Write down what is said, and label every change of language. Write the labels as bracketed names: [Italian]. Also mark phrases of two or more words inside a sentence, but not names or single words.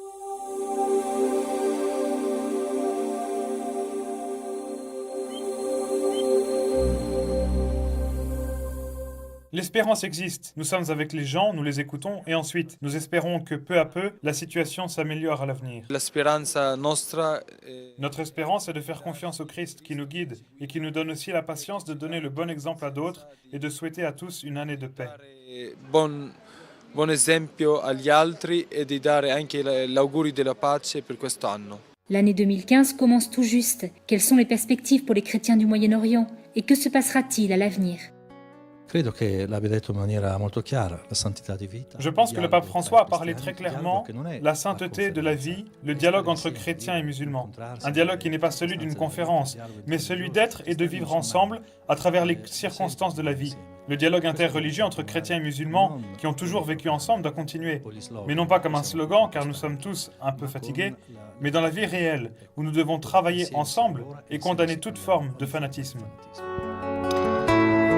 [French] L'espérance existe. Nous sommes avec les gens, nous les écoutons et ensuite, nous espérons que peu à peu, la situation s'améliore à l'avenir. Notre espérance est de faire confiance au Christ qui nous guide et qui nous donne aussi la patience de donner le bon exemple à d'autres et de souhaiter à tous une année de paix. [Italian] Buon esempio agli altri e di dare anche l'augurio della pace per quest'anno. [French] L'année 2015 commence tout juste. Quelles sont les perspectives pour les chrétiens du Moyen-Orient et que se passera-t-il à l'avenir ? [Italian] Credo che l'abbia detto in maniera molto chiara, la santità di vita. [French] Je pense que le pape François a parlé très clairement la sainteté de la vie, le dialogue entre chrétiens et musulmans. Un dialogue qui n'est pas celui d'une conférence, mais celui d'être et de vivre ensemble à travers les circonstances de la vie. Le dialogue interreligieux entre chrétiens et musulmans qui ont toujours vécu ensemble doit continuer, mais non pas comme un slogan car nous sommes tous un peu fatigués, mais dans la vie réelle où nous devons travailler ensemble et condamner toute forme de fanatisme.